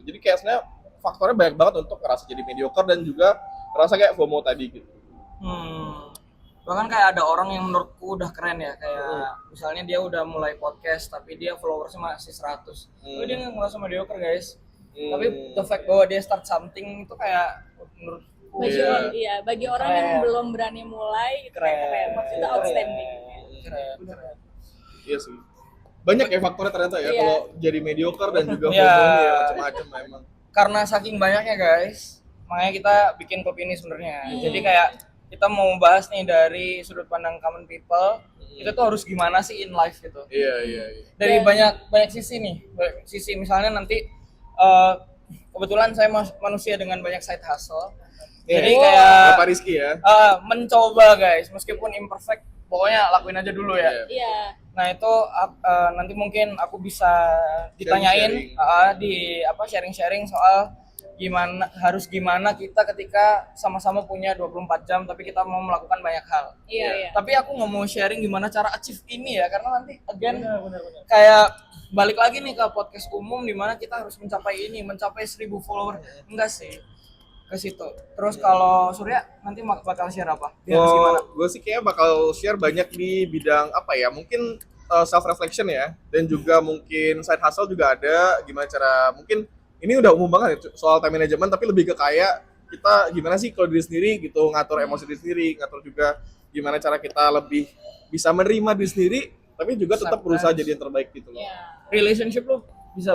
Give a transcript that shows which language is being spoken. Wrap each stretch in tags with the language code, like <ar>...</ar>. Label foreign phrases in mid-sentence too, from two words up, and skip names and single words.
<id>Jadi kayak sebenarnya faktornya banyak banget untuk ngerasa jadi mediocre dan juga ngerasa kayak FOMO tadi gitu. Bahkan kayak ada orang yang menurutku udah keren ya, kayak misalnya dia udah mulai podcast tapi dia followersnya masih 100. Oh, dia nggak ngerasa mediocre guys. Tapi</id> <en>the fact</en> <id>bahwa dia</id> <en>start something</en> <id>itu kayak menurut bagi orang yang Keren. belum berani mulai itu kayak keren, maksudnya itu outstanding. Keren. Iya sih. Banyak ya faktornya ternyata ya Iya. kalau jadi mediocre dan juga Iya. FOMO ya macam-macam memang. Karena saking banyaknya guys, makanya kita bikin klub ini sebenarnya. Jadi kayak kita mau membahas nih dari sudut pandang</id> <en>common people,</en> <id>itu tuh harus gimana sih</id> <en>in life</en> <id>gitu. Iya. Dari Dan- banyak sisi nih. Banyak sisi misalnya nanti kebetulan saya manusia dengan banyak</id> <en>side hustle.</en> <id>Jadi Iya. kayak Bapak Rizky ya. mencoba guys, meskipun imperfect, pokoknya lakuin aja dulu ya. Iya. Iya. Nah itu nanti mungkin aku bisa ditanyain sharing-sharing soal gimana kita ketika sama-sama punya 24 jam tapi kita mau melakukan banyak hal. Iya. Tapi aku nggak mau sharing gimana cara achieve ini ya, karena nanti again kayak balik lagi nih ke podcast umum di mana kita harus mencapai 1.000 follower. Enggak sih ke situ. Terus kalau Surya nanti bakal share apa? Dia harus gimana? Gue sih kayak bakal share banyak di bidang apa ya, mungkin</id> <en>self reflection</en> <id>ya, dan juga mungkin</id> <en>side hustle</en> <id>juga ada. Gimana cara, mungkin ini udah umum banget ya, soal</id> <en>time management,</en> <id>tapi lebih ke kayak kita gimana sih kalau diri sendiri gitu, ngatur emosi diri sendiri, ngatur juga gimana cara kita lebih bisa menerima diri sendiri, tapi juga tetap berusaha jadi yang terbaik gitu loh. Iya. Relationship lu bisa</id>